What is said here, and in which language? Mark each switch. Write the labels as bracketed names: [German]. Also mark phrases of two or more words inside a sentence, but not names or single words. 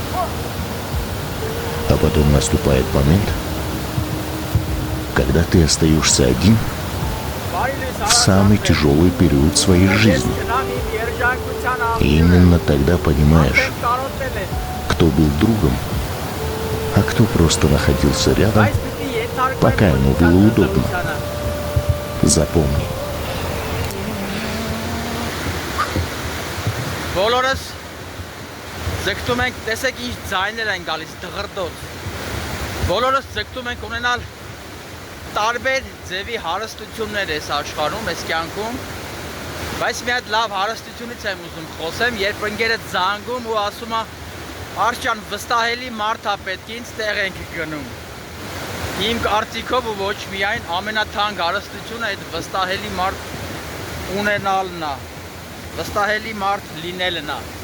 [Russian] А потом наступает момент, когда ты остаешься один в самый тяжелый период своей жизни. И именно тогда понимаешь, кто был другом, а кто просто находился рядом, пока ему было удобно. Запомни. [Armenian] Բոլորս ձգտում ենք, տեսեք ինչ ձայներ են գալիս, դղրդոց։ Բոլորս ձգտում ենք ունենալ տարբեր ձևի հարստություններ այս աշխարհում, այս կյանքում, բայց մի հատ լավ հարստությունից եմ ուզում խոսեմ, երբ ընկերդ զանգում ու ասում է «Արշան, վստահելի մարդ է պետք, ինձ տեղ ենք գնում»։ Իմ կարծիքով ու ոչ միայն ամենաթանկ հարստությունը այդ վստահելի մարդ ունենալն է, վստահելի մարդ լինելն է։